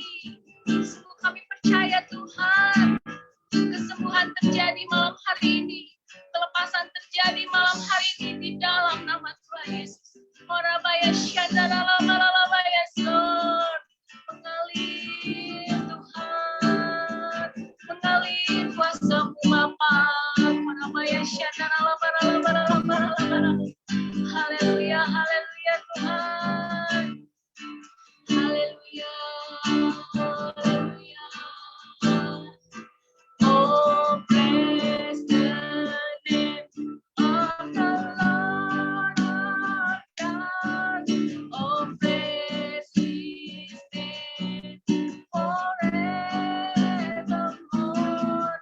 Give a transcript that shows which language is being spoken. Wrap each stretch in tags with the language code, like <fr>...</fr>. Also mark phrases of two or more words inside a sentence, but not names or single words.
<id>Sungguh kami percaya Tuhan, kesembuhan terjadi malam hari ini, kelepasan terjadi malam hari ini di dalam nama Tuhan Yesus. Orabaya Shandaralamalabaya Lord, mengalir Tuhan, mengalir kuasa-Mu Bapa. Orabaya Shandaralamalabaya. Haleluya, haleluya Tuhan. Haleluya, haleluya.</id> <en>Oh, bless the name of the Lord our God. Oh, bless His name forevermore.</en>